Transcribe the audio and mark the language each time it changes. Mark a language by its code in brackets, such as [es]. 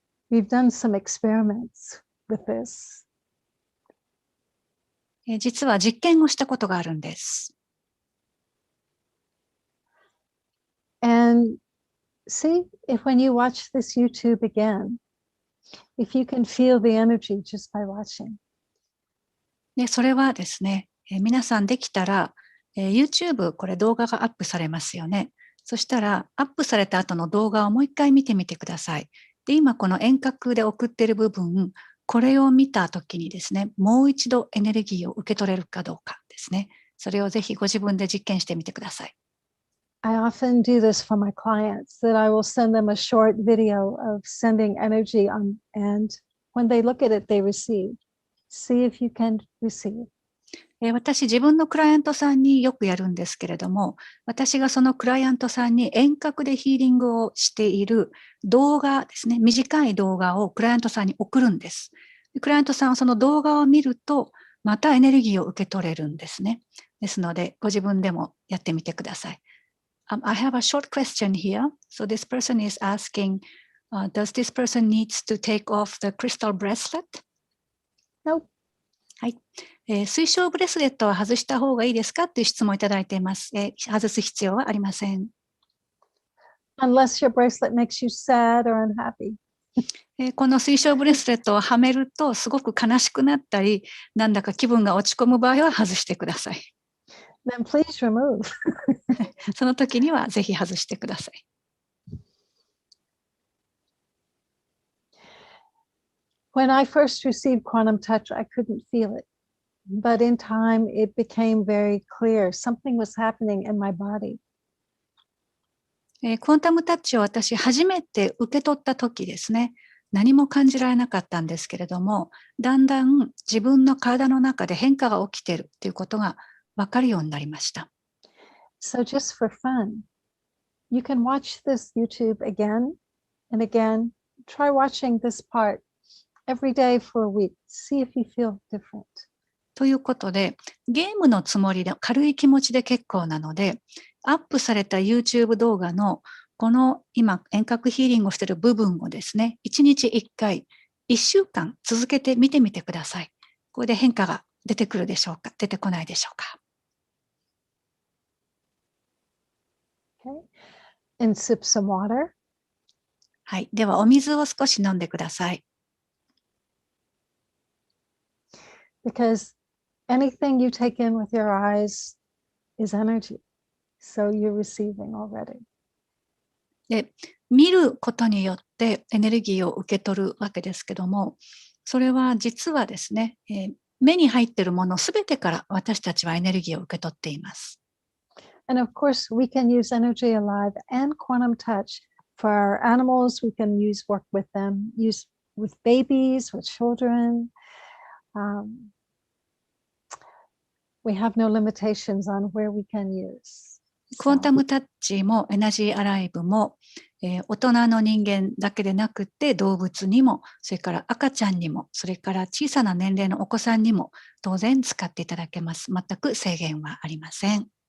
[en] We've done some experiments with this. [ja] 実は実験をしたことがあるんです。 [en] And see if when you watch this YouTube again, if you can feel the energy just by watching. [ja] で、それはですね、皆さんできたら、YouTube これ動画がアップされますよね。そしたらアップされた後の動画をもう一回見てみてください。で、今この遠隔で送っている部分、これを見たときにですね、もう一度エネルギーを受け取れるかどうかですね。それをぜひご自分で実験してみてください。 [en] I often do this for my clients, that I will send them a short video of sending energy on, and when they look at it, they receive. See if you can receive. [ja] 私自分のクライアントさんによくやるんですけれども、私がそのクライアントさんに遠隔でヒーリングをしている動画ですね、短い動画をクライアントさんに送るんです。クライアントさんはその動画を見ると、またエネルギーを受け取れるんですね。ですので、ご自分でもやってみてください。 [en] I have a short question here. So this person is asking, does this person needs to take off the crystal bracelet? No. [ja] はい。水晶ブレスレットは外した方がいいですかという質問をいただいています。外す必要はありません。 [en] Unless your bracelet makes you sad or unhappy. [ja] この水晶ブレスレットをはめるとすごく悲しくなったり、なんだか気分が落ち込む場合は外してください。 [en] Then please remove. [ja] その時にはぜひ外してください。 [en] When I first received quantum touch, I couldn't feel it. But in time, it became very clear. Something was happening in my body. [ja] クォンタムタッチを私初めて受け取った時ですね、何も感じられなかったんですけれども、だんだん自分の体の中で変化が起きているということが分かるようになりました。 [en] So just for fun, you can watch this YouTube again and again. Try watching this part every day for a week. See if you feel different. [ja] ということで、ゲームのつもりで軽い気持ちで結構なので、アップされた YouTube 動画のこの今遠隔ヒーリングをしている部分をですね、1日1回、1週間続けて見てみてください。これで変化が出てくるでしょうか、出てこないでしょうか。 [en] Okay. And sip some water. [ja] はい。では、お水を少し飲んでください。 [en] Because anything you take in with your eyes is energy. So you're receiving already. [ja] で、見ることによってエネルギーを受け取るわけですけども、それは実はですね、目に入っているものすべてから私たちはエネルギーを受け取っています。 [en] And of course, we can use Energy Alive and Quantum Touch for our animals. We can work with them, use with babies, with children. We have no limitations on where we can use. [ja] クォンタムタッチもエナジーアライブも、大人の人間だけでなくて動物にも、それから赤ちゃんにも、それから小さな年齢のお子さんにも当然使っていただけます。全く制限はありません。